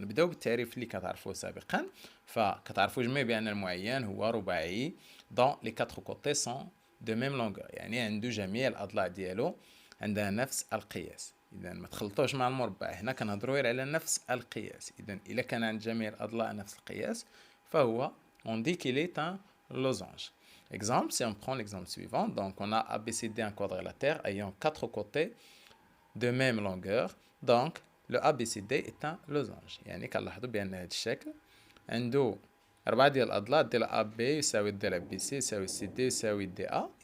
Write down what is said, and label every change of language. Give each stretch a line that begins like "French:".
Arabic: نبداو بالتعريف اللي كتعرفوه سابقا. فكتعرفوا جميع بان المعين هو رباعي
French: دون لي 4 كوتي سون دو ميم لونغور،
Arabic: يعني عنده جميع الاضلاع ديالو عندها نفس القياس. اذا ما تخلطوش مع المربع، هنا كنهضروا غير على نفس القياس. اذا الا كان عند جميع الاضلاع نفس القياس فهو
French: on dit qu'il est un losange. Exemple, si on prend l'exemple suivant, donc on a ABCD un quadrilatère ayant 4 côtés de même longueur. Donc le ABCD est un losange.
Arabic: يعني كنلاحظوا بان هذا الشكل عنده 4 ديال الاضلاع ديال AB يساوي ضلع BC يساوي CD يساوي DA.